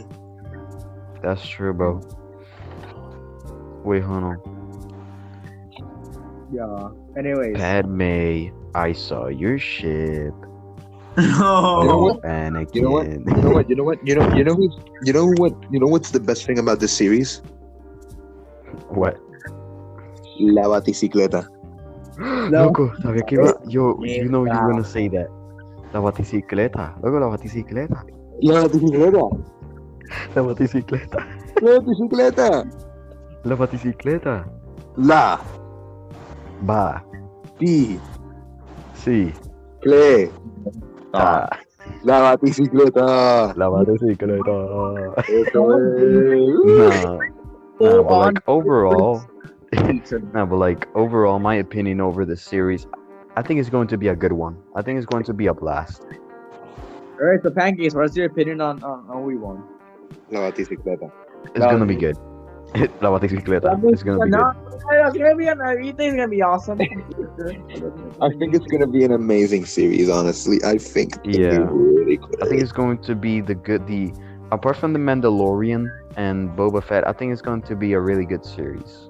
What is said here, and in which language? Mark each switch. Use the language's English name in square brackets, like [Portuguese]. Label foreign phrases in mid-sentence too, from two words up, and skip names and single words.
[English] That's true, bro. Wait, hold on. Yeah. Anyways. Padme, I saw your ship. No. You know what? Anakin. You know what's the best thing about this series? What? [Spanish] La Baticicleta. Loco, sabía que iba. [English] Yo, you know you're gonna say that. [Spanish] La baticicleta. Loco, la baticicleta. La Baticicleta. La baticicleta. La Baticicleta. La baticicleta. La. Va. Ti. Sí. Cle. Ah. La Baticicleta. La baticicleta. Eso es. [English] No, but like overall, my opinion over this series, I think it's going to be a good one. I think it's going to be a blast. Alright, so Pancakes, what's your opinion on Obi-Wan? [Spanish] La Baticicleta. [English] It's gonna be good. [Spanish] La baticicleta. [English] It's gonna be good. You think it's gonna be awesome? I think it's gonna be an amazing series. Honestly, I think. It's Yeah. gonna be really good. I think it's going to be apart from the Mandalorian and Boba Fett, I think it's going to be a really good series.